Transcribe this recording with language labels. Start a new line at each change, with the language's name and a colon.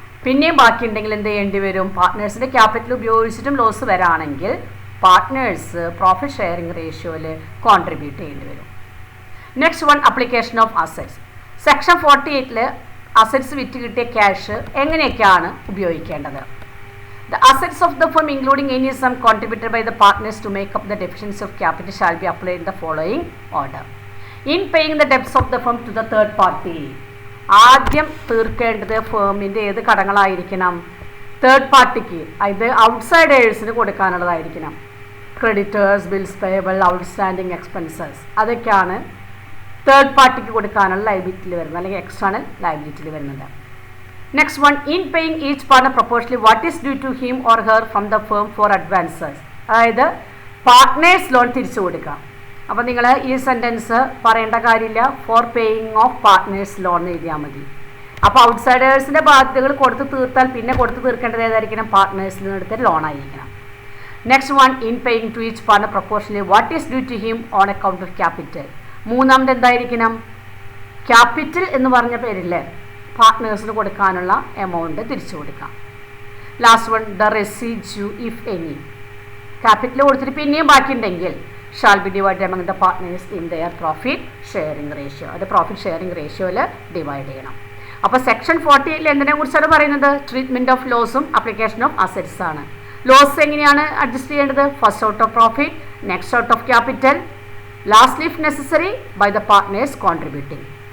Malayalam: പിന്നെയും ബാക്കിയുണ്ടെങ്കിൽ എന്ത് ചെയ്യേണ്ടി വരും? പാർട്ട്നേഴ്സിൻ്റെ capital ഉപയോഗിച്ചിട്ടും loss വരാണെങ്കിൽ partners profit sharing റേഷ്യോയിൽ contribute ചെയ്യേണ്ടി വരും.
English: Next one, application of assets.
Malayalam: Section 48 assets വിറ്റ് കിട്ടിയ ക്യാഷ് എങ്ങനെയൊക്കെയാണ് ഉപയോഗിക്കേണ്ടത്?
English: The assets of the firm, including any sum contributed by the partners to make up the deficiency of capital, shall be applied in the following order. In paying the debts of the firm to the third party,
Malayalam: ആദ്യം തീർക്കേണ്ടത് ഫേമിൻ്റെ ഏത് കടങ്ങളായിരിക്കണം? Third പാർട്ടിക്ക്, ഇത് ഔട്ട്സൈഡേഴ്സിന് കൊടുക്കാനുള്ളതായിരിക്കണം. Creditors, bills payable, outstanding expenses, അതൊക്കെയാണ് third പാർട്ടിക്ക് കൊടുക്കാനുള്ള ലയബിലിറ്റിയിൽ വരുന്നത്, അല്ലെങ്കിൽ external ലയബിലിറ്റിയിൽ വരുന്നത്.
English: Next one, in paying each partner proportionally what is due to him or her from the firm for advances.
Malayalam: അതായത് പാർട്ട്നേഴ്സ് ലോൺ തിരിച്ചു കൊടുക്കാം. അപ്പോൾ നിങ്ങൾ ഈ സെൻറ്റൻസ് പറയേണ്ട കാര്യമില്ല,
English: for paying off partners loan
Malayalam: എഴുതിയാൽ മതി. അപ്പോൾ ഔട്ട്സൈഡേഴ്സിൻ്റെ ബാധ്യതകൾ കൊടുത്ത് തീർത്താൽ പിന്നെ കൊടുത്ത് തീർക്കേണ്ടത് ഏതായിരിക്കണം? പാർട്ട്നേഴ്സിൽ നിന്ന് എടുത്ത ലോൺ ആയിരിക്കണം.
English: Next one, in paying to each partner proportionally what is due to him on account of capital.
Malayalam: മൂന്നാമത് എന്തായിരിക്കണം? ക്യാപിറ്റൽ എന്ന് പറഞ്ഞ പേരില്ലേ, പാർട്ട്നേഴ്സിന് കൊടുക്കാനുള്ള എമൗണ്ട് തിരിച്ചു കൊടുക്കാം.
English: Last one, the residue if any.
Malayalam: Capital കൊടുത്തിട്ട് പിന്നെയും ബാക്കിയുണ്ടെങ്കിൽ
English: Shall be divide among the partners in their profit sharing ratio.
Malayalam: അത് പ്രോഫിറ്റ് ഷെയറിംഗ് റേഷ്യോയിൽ ഡിവൈഡ് ചെയ്യണം. അപ്പോൾ സെക്ഷൻ 48 എന്തിനെ കുറിച്ചാണ് പറയുന്നത്? Treatment of ലോസും application of assets ആണ്. ലോസ് എങ്ങനെയാണ് അഡ്ജസ്റ്റ് ചെയ്യേണ്ടത്?
English: First out of profit, next out of capital, lastly if necessary by the partners contributing.